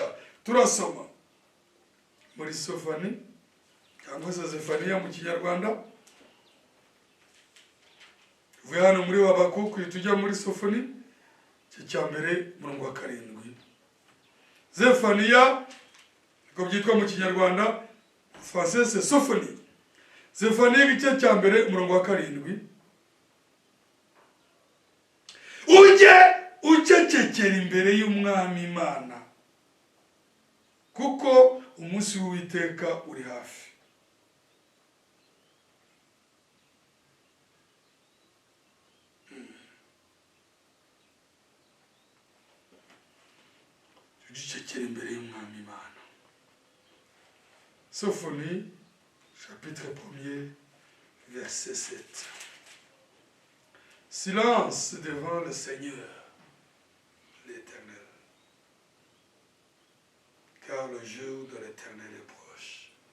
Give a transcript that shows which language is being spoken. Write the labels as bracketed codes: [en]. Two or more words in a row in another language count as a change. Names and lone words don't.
[rw] Turasoma muri Sofani cyangwa se Zefaniya mu Kinyarwanda. Tuvuye hano muri Habakuki tujya muri Sofani cya mbere murongo wa 7. Zefaniya ko byitwa mu Kinyarwanda, [fr] français c'est Sofani. [rw] Zefaniya igice cya mbere murongo wa 7. Ujye ucecekera imbere y'Umwami Imana, kuko umunsi w'Uwiteka uri hafi. Ucecekera imbere y'Umwami Imana. [fr] Sophonie, chapitre 1er, verset 7. Silence devant le Seigneur, l'Éternel, car le jour de l'Éternel est proche.